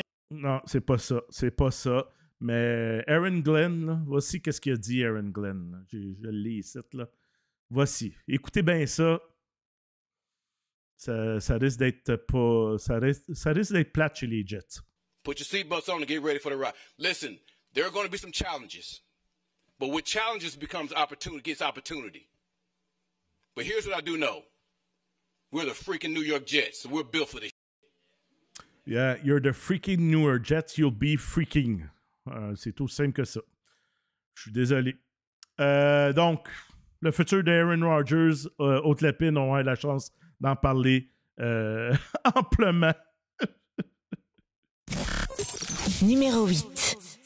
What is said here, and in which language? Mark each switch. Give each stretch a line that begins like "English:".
French: Non, c'est pas ça. C'est pas ça. Mais Aaron Glenn, là, voici qu'est-ce qu'il a dit, Aaron Glenn. Là. Je l'ai ici, là. Voici. Écoutez bien ça. Ça risque d'être pas... Ça risque d'être plate chez les Jets.
English: Put your seatbelts on and get ready for the ride. Listen, there are going to be some challenges. But with challenges gets opportunity. But here's what I do know. We're the freaking New York Jets, so we're built for this. Yeah, you're the freaking New York Jets, you'll be freaking.
French: C'est aussi simple que ça. Je suis désolé. Donc, le futur d'Aaron Rodgers, Haute-Lapine, on a la chance d'en parler amplement. Numéro 8.